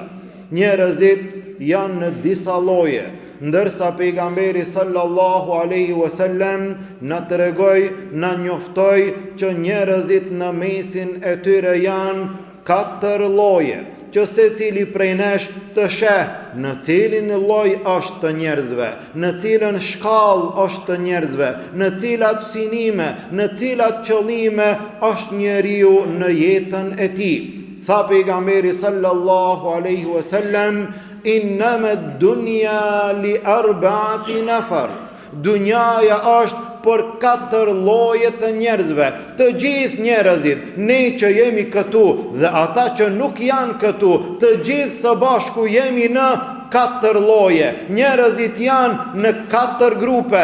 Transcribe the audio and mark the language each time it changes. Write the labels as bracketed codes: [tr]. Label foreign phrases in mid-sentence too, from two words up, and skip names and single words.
[sq] Njerëzit janë në disa lloje, ndërsa pejgamberi [ar] صلى الله عليه وسلم [sq] na tregoi, na njoftoi që njerëzit në mesin e tyre janë 4 lloje, që secili prej nesh të sheh në cilin lloj është të njerëzve, në cilën shkallë është të njerëzve, në cilat synime, në cilat qëllime është njeriu në jetën e tij. Tha pejgamberi [ar] صلى الله عليه وسلم إنما الدنيا لأربعة نفر. [sq] Dunjaja është për 4 lloje të njerëzve, të gjithë njerëzit, ne që jemi këtu dhe ata që nuk janë këtu, të gjithë së bashku jemi në 4 lloje. Njerëzit janë në 4 grupe.